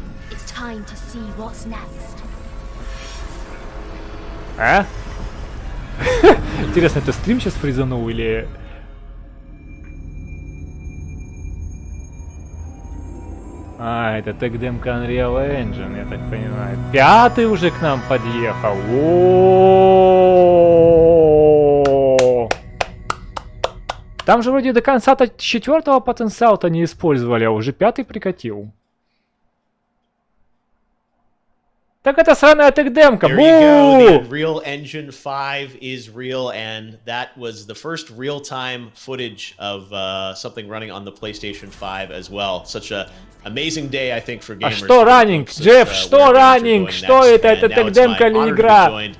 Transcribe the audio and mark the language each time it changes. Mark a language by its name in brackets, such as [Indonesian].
[English] It's time to see what's next. А? [Russian] Интересно, это стрим сейчас фризанул или... А, это тег-демка Unreal Engine, я так понимаю. 5-й уже к нам подъехал. О-о-о-о-о-о-о-о-о-о-о-о-о-о-о-о-о-о-о-о-о-о-о-о-о-о-о-о-о-о-о-о-о-о-о-о-о-о-о-о-о. Там же вроде до конца-то 4-го потенциала-то не использовали, а уже 5-й прикатил. Так это сраная тег-демка. [English] There you go. The Unreal Engine 5 is real, and that was the first real-time footage of something running on the PlayStation 5 as well. Such a amazing day, I think, for gamers. [Russian] А что раннинг? Джефф, что раннинг? Что это? Это тег-демка или игра?